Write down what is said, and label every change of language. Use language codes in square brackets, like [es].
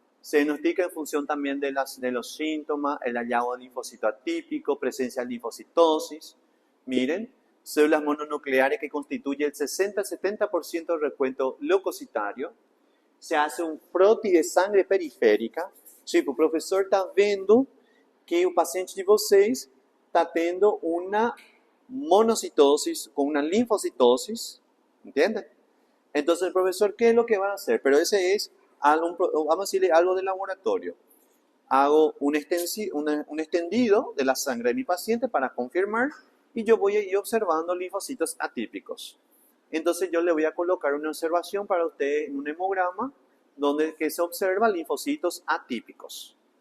[es] Se diagnostica en función también de los síntomas, el hallazgo de linfocito atípico, presencia de linfocitosis. Miren, células mononucleares que constituyen el 60-70% del recuento leucocitario. Se hace un frote de sangre periférica. [pt] Tipo, o professor está vendo que o paciente de vocês está tendo [es] una monocitosis con una linfocitosis. ¿Entienden? Entonces el profesor, ¿qué es lo que va a hacer? Pero ese es algo, vamos a decirle algo de laboratorio. Hago un extendido de la sangre de mi paciente para confirmar y yo voy a ir observando linfocitos atípicos. Entonces yo le voy a colocar una observación para usted en un hemograma donde que se observa linfocitos atípicos.